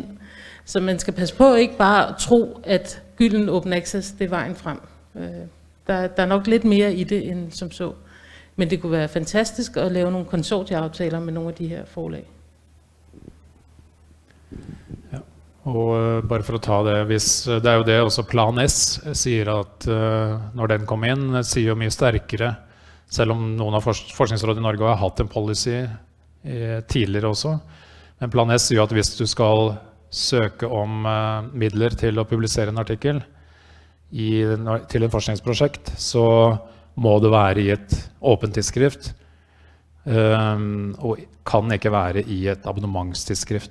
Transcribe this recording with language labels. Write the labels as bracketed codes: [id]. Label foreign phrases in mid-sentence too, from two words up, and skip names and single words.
[da] Så man skal passe på ikke bare at tro, at gylden [en] open access, [da] det er vejen frem. Der er nok lidt mere i det end som så. Men det kunne være fantastisk at lave nogle konsortieaftaler med nogle af de her forlag. Ja. [no] Og bare for å ta det, det er jo det også Plan S sier at når den kom inn, sier jo mye sterkere, selv om noen av Forskningsrådet i Norge har hatt en policy tidligere også. Men Plan S sier at hvis du skal søke om midler til å publisere en artikkel til en forskningsprosjekt, så må det være i et åpent tidsskrift, og kan ikke være i et abonnementstidsskrift.